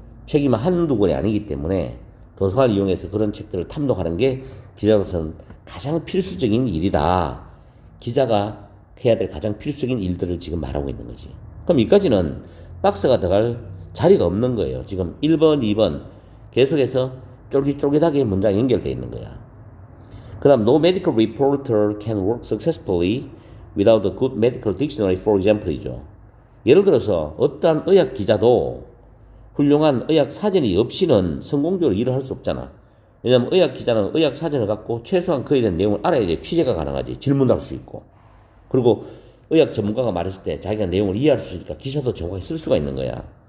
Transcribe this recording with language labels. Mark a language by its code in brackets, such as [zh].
[ko] 책이 한두 권이 아니기 때문에 도서관을 이용해서 그런 책들을 탐독하는 게 기자로서는 가장 필수적인 일이다. 기자가 해야 될 가장 필수적인 일들을 지금 말하고 있는 거지. 그럼 여기까지는 박스가 들어갈 자리가 없는 거예요. 지금 1번, 2번 계속해서 쫄깃쫄깃하게 문장이 연결되어 있는 거야. 그 다음, [en] no medical reporter can work successfully without a good medical dictionary, for example이죠. [ko] 예를 들어서 어떠한 의학 기자도 훌륭한 의학 사전이 없이는 성공적으로 일을 할 수 없잖아. 왜냐하면 의학 기자는 의학 사전을 갖고 최소한 그에 대한 내용을 알아야지 취재가 가능하지. 질문도 할 수 있고. 그리고 의학 전문가가 말했을 때 자기가 내용을 이해할 수 있으니까 기사도 정확히 쓸 수가 있는 거야.